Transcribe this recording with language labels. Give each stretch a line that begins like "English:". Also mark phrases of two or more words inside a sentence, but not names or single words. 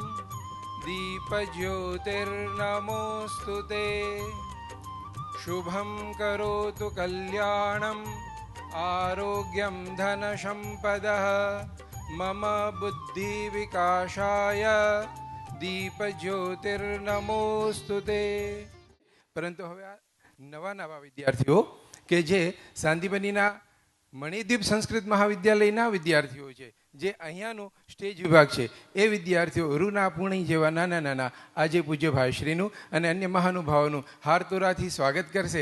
Sanskrit: दीपज्योतिर्नमोऽस्तुते शुभं करोतु कल्याणं आरोग्यं धनसम्पदः मम बुद्धिविकासाय दीपज्योतिर्नमोऽस्तुते.
Gujarati: પરંતુ હવે આ નવા વિદ્યાર્થીઓ કે જે સાંદીપનીના મણિદ્વીપ સંસ્કૃત મહાવિદ્યાલયના વિદ્યાર્થીઓ છે, જે અહીંયાનો સ્ટેજ વિભાગ છે, એ વિદ્યાર્થીઓ રૂના પૂણી જેવા નાના નાના આજે પૂજ્ય ભાઈશ્રીનું અને અન્ય મહાનુભાવોનું હારતોરાથી સ્વાગત કરશે.